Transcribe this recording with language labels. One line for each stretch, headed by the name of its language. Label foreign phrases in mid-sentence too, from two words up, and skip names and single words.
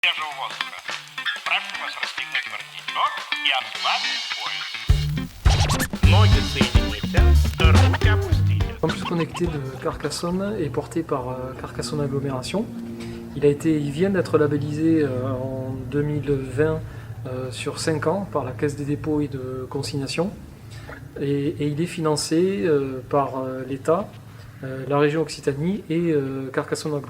Russian: свежего воздуха. Прошу вас расстегнуть воротничок и ослабить пояс. Ноги соедините, руки опустите.
French: Le campus connecté de Carcassonne est porté par Carcassonne Agglomération. Il vient d'être labellisé en 2020 sur 5 ans par la Caisse des dépôts et de consignation. Et il est financé par l'État, la région Occitanie et Carcassonne Agglo.